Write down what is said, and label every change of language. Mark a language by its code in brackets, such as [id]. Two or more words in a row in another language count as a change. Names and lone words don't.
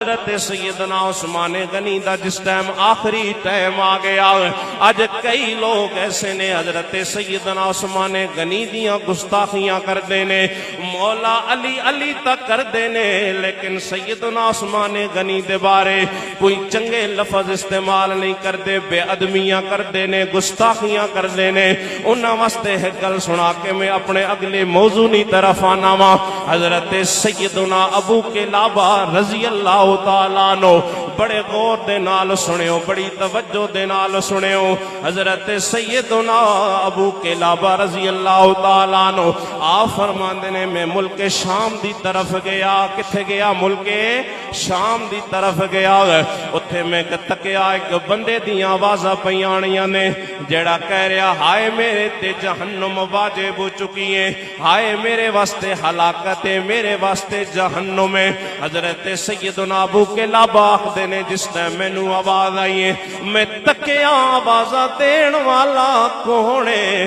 [pa] حضرت سیدنا عثمان غنی دا جس ٹائم آخری ٹائم آ گیا، اج کئی لوگ ایسے نے حضرت سیدنا عثمان غنی دیاں گستاخیاں کر دینے، مولا علی علی تک کر دینے، لیکن سیدنا عثمان غنی دے بارے کوئی چنگے لفظ استعمال نہیں کر دے، بے ادمیاں کر دینے، گستاخیاں کر دینے۔ انہاں واسطے ایک گل سنا کے میں اپنے اگلے موضوع نی طرف آنا وا۔ حضرت سیدنا ابو قلابہ [ar] رضی اللہ تعالیٰ عنہ، [pa] بڑے غور دے نال سنیو، بڑی توجہ دے نال سنیو۔ حضرت سیدنا ابو قلابہ [ar] رضی اللہ تعالیٰ عنہ [pa] آپ فرماندے نے میں ملک شام دی طرف گیا۔ کتھے گیا؟ ملک شام دی طرف گیا۔ اتھے میں تکیا ایک بندے دیاں آوازاں پیانیاں نے، جڑا کہہ رہا ہائے میرے تے جہنم واجب ہو چکی ہے، ہائے میرے واسطے ہلاکت ہے، میرے واسطے جہنم ہے۔ حضرت سیدنا ابو قلابہ آخدے نے جس ٹائم مینوں آواز آئی ہے میں تکیا آوازاں دین والا کون ہے؟